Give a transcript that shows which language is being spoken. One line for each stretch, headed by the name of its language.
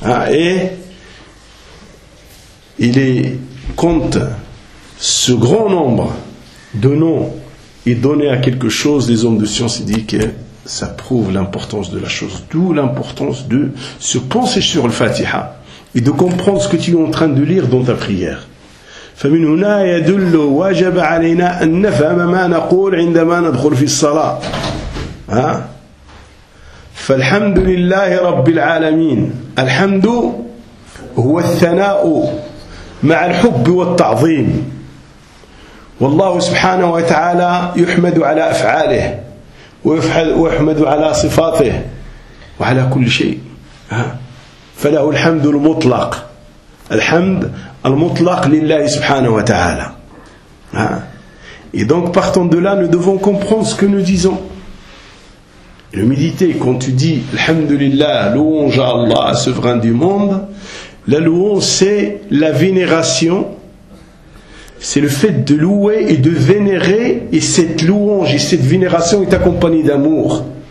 French: Et il est compte ce grand nombre de noms et donner à quelque chose, les hommes de science ils disent que ça prouve l'importance de la chose, d'où l'importance de se pencher sur le Fatiha et de comprendre ce que tu es en train de lire dans ta prière.
Arabic: فمن هنا يدل واجب علينا أن نفهم ما نقول عندما ندخل في الصلاة. فالحمد لله رب العالمين. الحمد هو الثناء مع الحب والتعظيم، والله سبحانه وتعالى يحمد على أفعاله ويحمد على صفاته وعلى كل شيء، فله الحمد المطلق، الحمد المطلق لله سبحانه وتعالى.
French: Et donc partant de là, nous devons comprendre ce que nous disons. Le méditer, quand tu dis Alhamdulillah, louange à Allah, souverain du monde, la louange c'est la vénération. C'est le fait de louer et de vénérer, et cette louange et cette vénération est accompagnée d'amour.